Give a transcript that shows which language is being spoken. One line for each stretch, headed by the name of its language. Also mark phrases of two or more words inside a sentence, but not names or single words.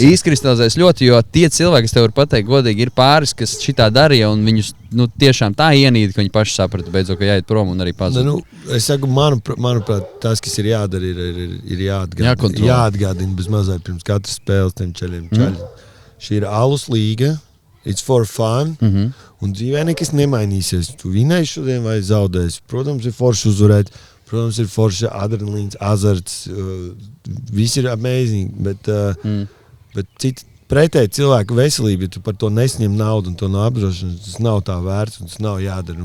Latvian: Izkristalizējas ļoti, jo tie cilvēki, kas tev var pateikt godīgi, ir pāris, kas šitā darīja, un viņus tiešām tā ienīda, ka viņi paši saprata beidzot, ka jāiet prom un arī pazūd. Nu, es saku, manuprāt, tas, kas ir jādara, ir jāatgādina bez mazliet pirms katras spēles tiem čaļiem. Šī ir alus līga,
English: it's for fun,
Latvian: un dzīvē nekas nemainīsies. Tu vinēji šodien vai zaudēsi. Protams, ir forši uzvarēt, protams, ir forši adrenalīns, azarts, viss ir amazing, bet citi pretēji cilvēku veselību, ja tu par to nesņem naudu un to no apdrošināšanas, tas nav tā vērts un tas nav jādara.